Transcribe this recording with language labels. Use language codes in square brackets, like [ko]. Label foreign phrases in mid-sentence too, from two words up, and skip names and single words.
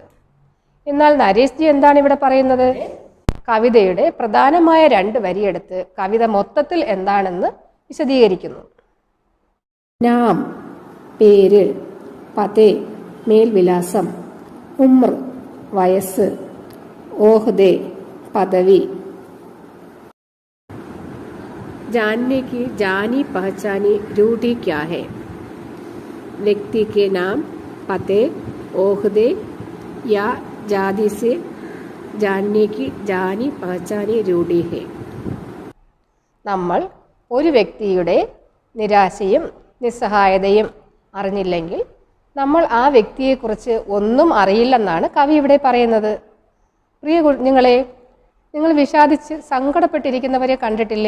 [ml] എന്നാൽ നരേഷ് ജി എന്താണ് ഇവിടെ പറയുന്നത്? കവിതയുടെ പ്രധാനമായ 2 വരിയെടുത്ത് കവിത മൊത്തത്തിൽ എന്താണെന്ന് വിശദീകരിക്കുന്നു. നാം, പേര്, പതേ, മേൽവിലാസം, ഉമ്ർ, വയസ്സ്, ഓഹ്ദെ, പദവി. [hi] जानने की जानी पहचानी रूढ़ी क्या है? व्यक्ति के नाम, पते, ओहदे या जाति से जानने की जानी पहचानी रूढ़ी है. [ml] നമ്മൾ ഒരു വ്യക്തിയുടെ നിരാശയും നിസ്സഹായതയും അറിഞ്ഞില്ലെങ്കിൽ നമ്മൾ ആ വ്യക്തിയെക്കുറിച്ച് ഒന്നും അറിയില്ലെന്നാണ് കവി ഇവിടെ പറയുന്നത്. പ്രിയ കുഞ്ഞുങ്ങളെ, നിങ്ങൾ വിഷാദിച്ച് സങ്കടപ്പെട്ടിരിക്കുന്നവരെ കണ്ടിട്ടില്ലേ?